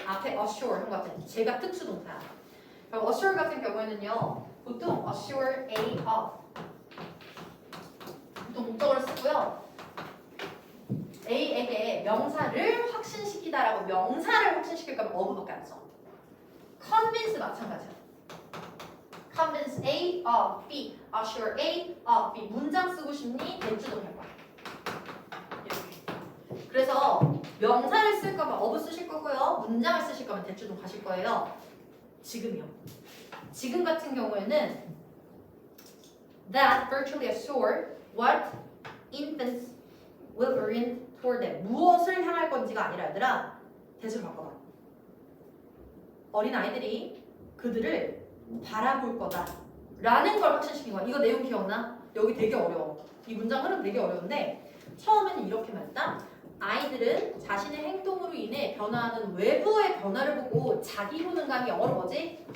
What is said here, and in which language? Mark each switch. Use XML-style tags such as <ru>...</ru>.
<ko>앞에 assure 한 것 같은 제가 특수동사. 그럼 assure 같은 경우에는요. 보통</ko> <en>assure A of</en> <ko>보통 목적어를 쓰고요. A에게 명사를 확신시키다라고 명사를 확신시킬 거면 of밖에 안 써. convince 마찬가지야.</ko> <en>convince A of B, assure A of B.</en> <ko>문장 쓰고 싶니? 대주동 할 거야. 이렇게. 그래서 명사를 쓸 거면 of 쓰실 거고요. 문장을 쓰실 거면 대주동 가실 거예요. 지금이요. 지금 같은 경우에는</ko> <en>that virtually assure what infants will orient toward them.</en> <ko>무엇을 향할 건지가 아니라 얘들아 대수로 바꿔봐. 어린 아이들이 그들을 바라볼 거다 라는 걸 확신시킨 거야. 이거 내용 기억나? 여기 되게 어려워. 이 문장 흐름 되게 어려운데 처음에는 이렇게 말했다. 아이들은 자신의 행동으로 인해 변화하는 외부의 변화를 보고 자기 효능감이 영어로 뭐지?</ko>